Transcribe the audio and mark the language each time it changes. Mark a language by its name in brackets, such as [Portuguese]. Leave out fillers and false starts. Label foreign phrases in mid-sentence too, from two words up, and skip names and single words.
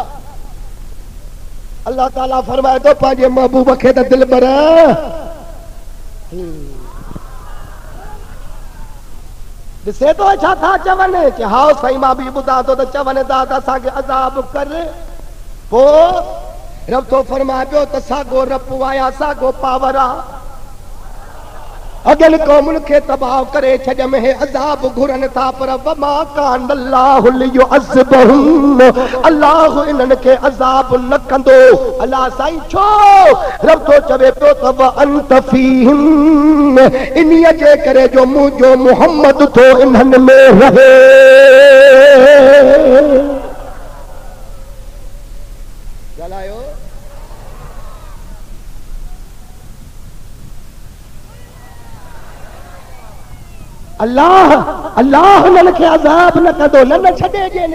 [Sindhi] अल्लाह ताला फरमाए थो पंहिंजे महबूब खे त दिलबर ॾिसे थो छा था चवनि कि हा साईं मां बि ॿुधां थो त चवनि था त असांखे अज़ाब कर। पोइ रब थो फरमाए पियो त साॻो रब आया, साॻो पावर आहे, अॻियनि क़ौमुनि खे तबाह करे छॾियम, हे अज़ाब घुरनि था पर [Arabic] وما كان الله ليعذبهم, [Sindhi] अल्लाह इन्हनि खे अज़ाब न कंदो। अल्लाह साईं छो? रब तो चवे पियो त [Arabic] وأنت فيهم, [Sindhi] इन्हीअ जे करे जो मुंहिंजो मुहम्मद थो इन्हनि में रहे। ॻाल्हायो अल्लाह अल्लाह उन्हनि खे अज़ाब न कंदो, न छॾे ॾियनि।